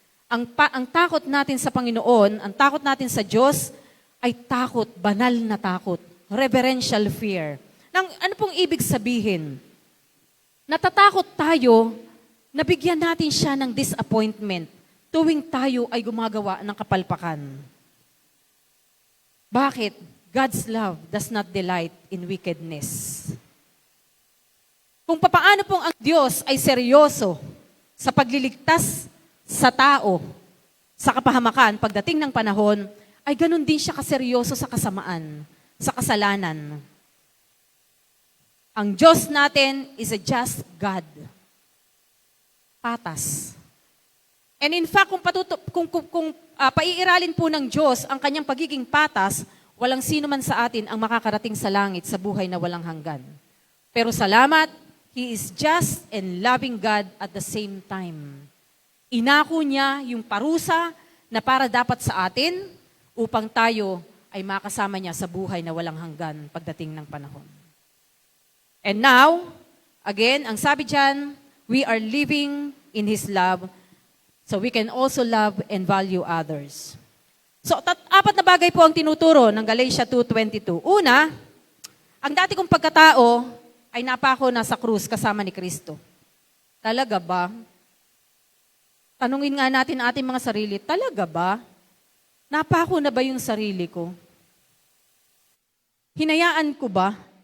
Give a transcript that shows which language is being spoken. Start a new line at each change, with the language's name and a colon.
Filipino: Ang takot natin sa Panginoon, ang takot natin sa Diyos ay takot, banal na takot,
English: reverential fear.
Filipino: Ano pong ibig sabihin? Natatakot tayo na bigyan natin siya ng disappointment tuwing tayo ay gumagawa ng kapalpakan. Bakit?
English: God's love does not delight in wickedness.
Filipino: Kung papaano pong ang Diyos ay seryoso sa pagliligtas sa tao, sa kapahamakan, pagdating ng panahon, ay ganun din siya kaseryoso sa kasamaan, sa kasalanan. Ang Diyos natin
English: is a just God.
Filipino: Patas.
English: And in fact,
Filipino: kung paiiralin po ng Diyos ang kanyang pagiging patas, walang sino man sa atin ang makakarating sa langit sa buhay na walang hanggan. Pero salamat,
English: He is just and loving God at the same time.
Filipino: Inako niya yung parusa na para dapat sa atin upang tayo ay makasama niya sa buhay na walang hanggan pagdating ng panahon.
English: And now, again,
Filipino: ang sabi dyan,
English: we are living in His love so we can also love and value others.
Filipino: So, apat na bagay po ang tinuturo ng Galatia 2:22. Una, ang dati kong pagkatao ay napako na sa krus kasama ni Kristo. Talaga ba? Tanungin nga natin ating mga sarili, talaga ba? Napako na ba yung sarili ko? Hinayaan ko ba?